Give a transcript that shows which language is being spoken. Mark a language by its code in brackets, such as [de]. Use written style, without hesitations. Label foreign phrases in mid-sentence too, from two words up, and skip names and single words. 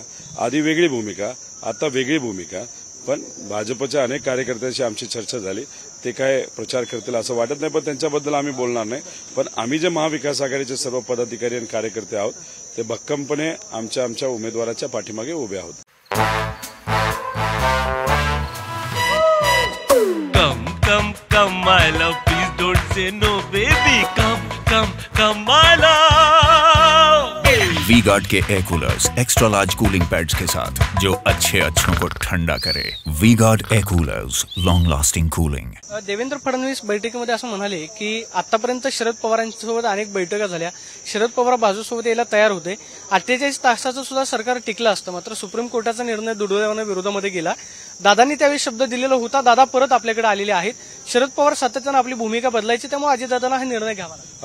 [mr] आधी वेगळी भूमिका, आता वेगळी भूमिका। पण भाजपच्या अनेक कार्यकर्त्यांशी आमची चर्चा झाली, ते काय प्रचार करतील असं वाटत नाही, पण त्यांच्याबद्दल आम्ही बोलणार नाही। पण आम्ही जे महाविकास आघाडीचे सर्व पदाधिकारी आणि कार्यकर्ते आहोत ते भक्कमपणे आमच्या उमेदवाराच्या पाठीमागे उभे आहोत। [en] Come, my love, please don't say no, baby. Come, my love. [hi] वी-गार्ड के [en] air coolers extra large cooling pads [hi] के साथ जो अच्छों को ठंडा करे। [en] V-Guard air coolers, long lasting cooling. [mr] देवेंद्र फडणवीस बैठकीमध्ये असं म्हणाले की आतापर्यंत शरद पवारांसोबत अनेक बैठका झाल्या, शरद पवार बाजूसोबत यायला तयार होते, 48 तासाचं सुद्धा सरकार टिकलं असतं, मात्र सुप्रीम कोर्टाचा निर्णय दुर्दैवाने विरोधामध्ये गेला। दादांनी त्यावेळी शब्द दिलेला होता, दादा परत आपल्याकडे आलेले आहेत, शरद पवार सातत्यानं आपली भूमिका बदलायची, त्यामुळे अजितदादांना हा निर्णय घ्यावा लागला